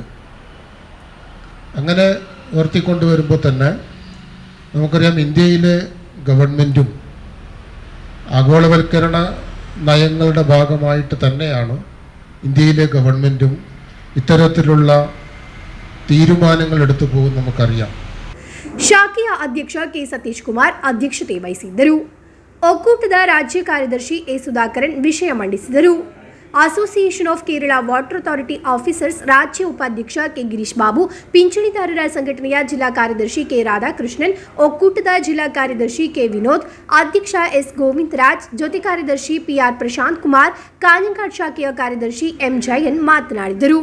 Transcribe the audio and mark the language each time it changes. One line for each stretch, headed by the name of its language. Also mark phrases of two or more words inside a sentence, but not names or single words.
Malayalam: അങ്ങനെ ഉയർത്തിക്കൊണ്ടുവരുമ്പോൾ തന്നെ നമുക്കറിയാം, ഇന്ത്യയിലെ ഗവൺമെൻറ്റും ആഗോളവൽക്കരണ നയങ്ങളുടെ ഭാഗമായിട്ട് തന്നെയാണ് ഇന്ത്യയിലെ ഗവൺമെൻറ്റും ഇത്തരത്തിലുള്ള തീരുമാനങ്ങൾ എടുത്തു പോകും നമുക്കറിയാം.
Kannada: ಶಾಖೆಯ ಅಧ್ಯಕ್ಷ ಕೆ ಸತೀಶ್ ಕುಮಾರ್ ಅಧ್ಯಕ್ಷತೆ ವಹಿಸಿದ್ದರು. ಒಕ್ಕೂಟದ ರಾಜ್ಯ ಕಾರ್ಯದರ್ಶಿ ಎ ಸುಧಾಕರನ್ ವಿಷಯ ಮಂಡಿಸಿದರು. ಅಸೋಸಿಯೇಷನ್ ಆಫ್ ಕೇರಳ ವಾಟರ್ ಅಥಾರಿಟಿ ಆಫೀಸರ್ಸ್ ರಾಜ್ಯ ಉಪಾಧ್ಯಕ್ಷ ಕೆ ಗಿರೀಶ್ ಬಾಬು, ಪಿಂಚಣಿದಾರರ ಸಂಘಟನೆಯ ಜಿಲ್ಲಾ ಕಾರ್ಯದರ್ಶಿ ಕೆ ರಾಧಾಕೃಷ್ಣನ್, ಒಕ್ಕೂಟದ ಜಿಲ್ಲಾ ಕಾರ್ಯದರ್ಶಿ ಕೆ ವಿನೋದ್, ಅಧ್ಯಕ್ಷ ಎಸ್ ಗೋವಿಂದರಾಜ್, ಜೊತೆ ಕಾರ್ಯದರ್ಶಿ PR ಪ್ರಶಾಂತ್ ಕುಮಾರ್, ಕಾಂಜಂಘಾಟ್ ಶಾಖೆಯ ಕಾರ್ಯದರ್ಶಿ ಎಂ ಜಯನ್ ಮಾತನಾಡಿದರು.